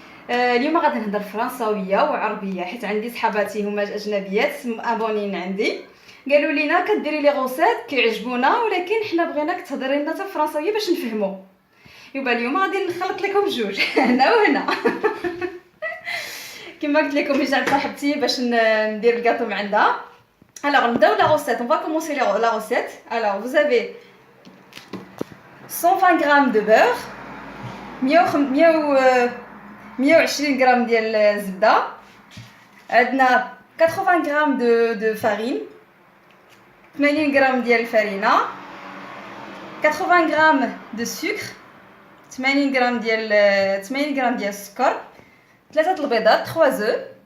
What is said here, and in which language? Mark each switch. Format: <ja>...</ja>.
<ar>اليوم غادي نهضر فرنساويه وعربيه حيت عندي صحاباتي هما اجنبيات ابونين عندي، قالوا لينا كديري لي غوسيت كيعجبونا ولكن حنا بغيناك تهضري لنا حتى فرنساويه باش نفهموا. يبقى اليوم غادي نخلط لكم جوج هنا وهنا. كما قلت لكم جيت عند صاحبتي باش ندير الكاطو من عندها.</ar> <fr>Alors</fr> <ar>نبداو لا</ar> <fr>recette, on va commencer la recette. Alors vous avez 120 g de beurre, 120 g</fr> <ar>ديال الزبده، عندنا</ar> <fr>80 g de farine، 80 g</fr> <ar>ديال الفرينه،</ar> <fr>80 g de sucre، 80 g</fr> <ar>ديال السكر، 3 البيضات</ar> <fr>3 œufs،</fr>